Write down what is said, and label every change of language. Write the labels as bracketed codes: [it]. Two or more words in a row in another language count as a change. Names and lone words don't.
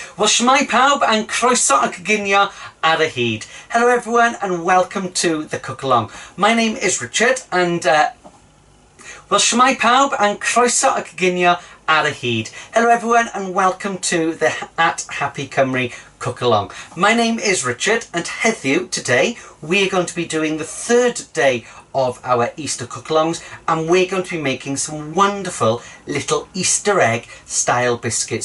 [cy] Wel, shwmae pawb and croeso a coginio ar y hyd. [en] Hello everyone and welcome to the cook along. My name is Richard and well, [cy] shwmae pawb and croeso a coginio ar y hyd. [en] Hello everyone and welcome to the at Happy Cymru cook along. My name is Richard and heddiw today we are going to be doing the third day of our Easter cook-alongs, and we're going to be making some wonderful little Easter egg style biscuits.